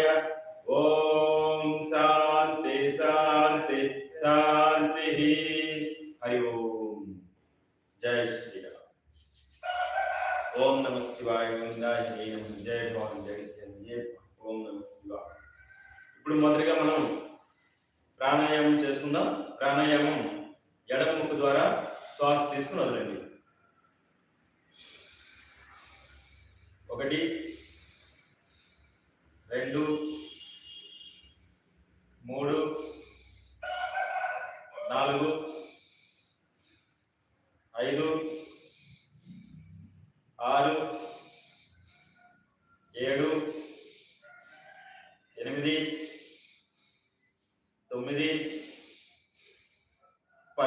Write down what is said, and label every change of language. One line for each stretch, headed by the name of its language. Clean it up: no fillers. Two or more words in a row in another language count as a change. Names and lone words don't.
Sanskrit: ओम शांति शांति शांति. हरि ओम.
Hindi: जय श्री राम.
Sanskrit: ओम नमः शिवाय.
Hindi: जय भगवान जय जय.
Sanskrit: ओम नमः शिवाय.
Telugu: ఇప్పుడు మొదటిగా మనం ప్రాణాయామం చేసుకుందాం. ప్రాణాయామం ఎడమ ముక్కు ద్వారా శ్వాస తీసుకుని వదలండి. 1 2 3 4 5 6 7 8 9 10.